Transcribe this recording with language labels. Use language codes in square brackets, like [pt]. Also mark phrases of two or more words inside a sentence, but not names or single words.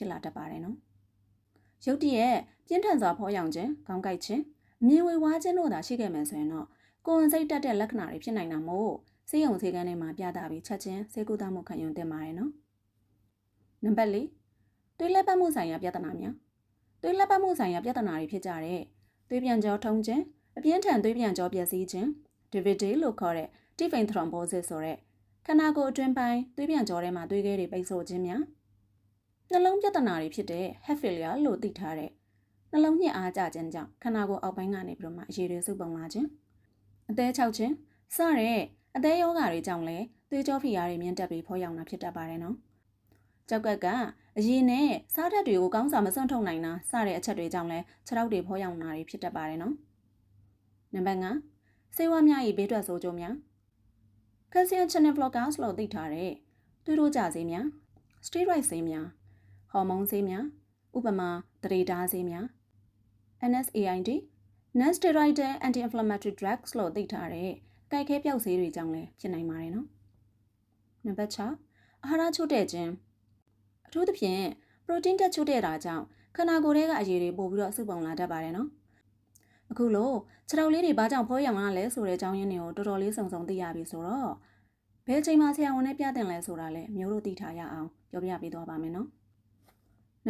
[my] ဖြစ်လာတတ်ပါတယ်နော်။ရုတ်တရက်ပြင်းထန်စွာဖောရောင်ခြင်းခေါင်းကိုက်ခြင်းအမြင်ဝေဝါးခြင်းတို့သာရှိခဲ့မယ်ဆိုရင်တော့ကိုယ်ဝန်စိတ်တက်တဲ့လက္ခဏာတွေဖြစ်နိုင်တာမို့ဆေးရုံဆေးခန်းတွေမှာပြသပြီးချက်ချင်းဆေးကုသ မှုခံယူသင့်ပါတယ်နော်။နံပါတ်4သွေးလက်ပတ်မှုဆိုင်ရာပြဿနာများသွေးလက်ပတ်မှုဆိုင်ရာပြဿနာတွေဖြစ်ကြတဲ့သွေးပြန်ကြောထုံးခြင်းအပြင်းထန်သွေးပြန်ကြောပျက်စီးခြင်း DVD လို့ခေါ်တဲ့ [en] deep vein thrombosis [my] ဆိုတဲ့ခန္ဓာကိုယ်အတွင်းပိုင်းသွေးပြန်ကြောထဲမှာသွေးခဲတွေပိတ်ဆို့ခြင်းများနှလုံးပြဿနာ တွေဖြစ်တဲ့ [en] heart failure [my] လို့သိထားတဲ့နှလုံးညစ်အားကျခြင်းကြောင့်ခန္ဓာကိုယ်အောက်ပိုင်းကနေပြီးတော့မှအရည်တွေစုပုံလာခြင်းအသေးချောက်ခြင်းစတဲ့အသေးယောဂါတွေကြောင့်လည်းသွေးကြောဖိအားတွေမြင့်တက်ပြီးဖောရောင်တာဖြစ်တတ်ပါတယ်နော်ကြောက်ကကအရည်နဲ့စားဓာတ်တွေကိုကောင်းစွာမစွန့်ထုတ်နိုင်တာစတဲ့အချက်တွေကြောင့်လည်းခြေထောက်တွေဖောရောင်တာတွေဖြစ်တတ်ပါတယ်နော်နံပါတ်5ဆေးဝါးများ၏ဘေးထွက်ဆိုးကျိုးများ [en] calcium channel blockers [my] လို့သိထားတဲ့သွေးတိုးကျဆေးများ steroid ဆေးများဟော်မုန်းဆေးများဥပမာသတိတားဆေးများ [en] NSAID non steroidal anti inflammatory drugs [my] လို့သိထားတဲ့ကိုက်ခဲပြောက်ဆေးတွေကြောင့်လည်းဖြစ်နိုင်ပါတယ်နော်နံပါတ်6အာဟာရချို့တဲ့ခြင်းအထူးသဖြင့်ပရိုတင်းတက်ချို့တဲ့တာကြောင့်ခန္ဓာကိုယ်ထဲကအရည်တွေပို့ပြီးတော့စုပုံလာတတ်ပါတယ်နော်အခုလို့ခြေထောက်လေးတွေဘာကြောင့်ဖောရောင်ရလဲဆိုတဲ့အကြောင်းရင်းတွေကိုတော်တော်လေးစုံစုံသိရပြီဆိုတော့ဘယ်အချိန်မှဆရာဝန်နဲ့ပြတင်လဲဆိုတာလည်းမျိုးတို့သိထားရအောင်ပြောပြပေးသွားပါမယ်နော်နံ